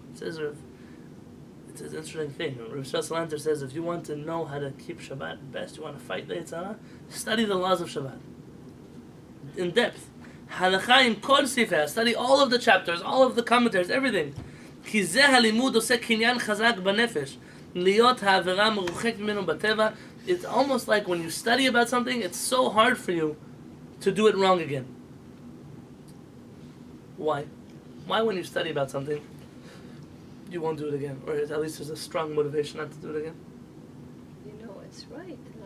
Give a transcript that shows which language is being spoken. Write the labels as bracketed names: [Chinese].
[English] It's an interesting thing. Rabbi Yisrael Salanter says, if you want to know how to keep Shabbat best, you want to fight the Yetzer Hara, study the laws of Shabbat in depth. Halakha im kol sifei, study all of the chapters, all of the commentaries, everything. [Hebrew] כי זה הלימוד עושה קניין חזק בנפש, להיות העבירה מרוחק ממנו בטבע. [English] It's almost like when you study about something, it's so hard for you to do it wrong again. Why? Why when you study about something, you won't do it again? Or at least there's a strong motivation not to do it again? You know it's right.